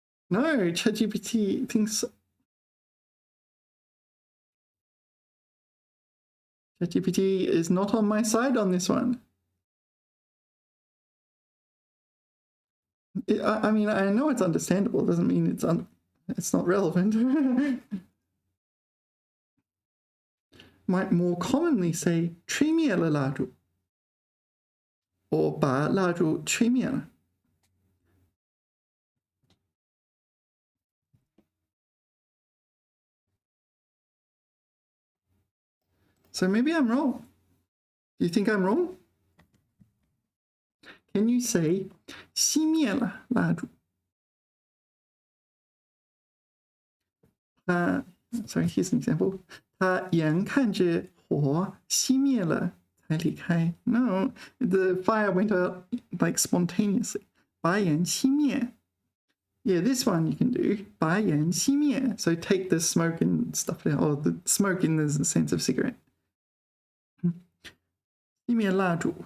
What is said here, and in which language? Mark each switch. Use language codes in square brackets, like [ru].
[en] No, ChatGPT thinks ChatGPT is not on my side on this one. I mean, I know it's understandable. It doesn't mean it's not relevant. Might more commonly say [zh] 吹灭了蜡烛 [en] or [zh] 把蜡烛吹灭了. [en] So maybe I'm wrong. Do you think I'm wrong? Can you say [zh] 熄灭了蜡烛? [en] Sorry, here's an example. [zh] 他眼看着火熄灭了才离开. [en] No, the fire went out like spontaneously. [zh] 把眼熄灭. [en] Yeah, this one you can do. [zh] 把眼熄灭. [en] So take the smoke and stuff out, or the smoke in the sense of cigarette. [zh] 熄灭蜡烛.